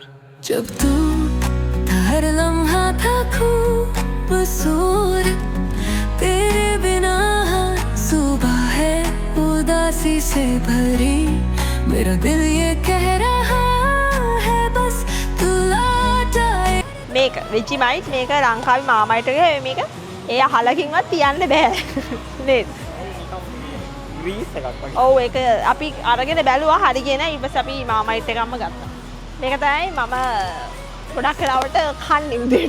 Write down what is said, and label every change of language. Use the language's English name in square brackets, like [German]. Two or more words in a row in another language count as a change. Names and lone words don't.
[Hindi] जब तू था हर लम्हा था खूबसूरत तेरे बिना हर सुबह है उदासी से भरी मेरा दिल ये कह रहा है बस तू लौट आए. [Sinhala] මේක වෙජිමයිට් මේක ලංකාවේ මාමයිට් එකේ මේක ඒ අහලකින්වත් තියන්න බෑ. නේද? ග්‍රීස් එකක් වගේ. ඔව් ඒක අපි අරගෙන බැලුවා හරිගෙන ඊපස්සේ අපි මාමයිට් එකක්ම ගත්තා. මේක තමයි මම ගොඩක් වෙලාවට කන්නේ උදේට.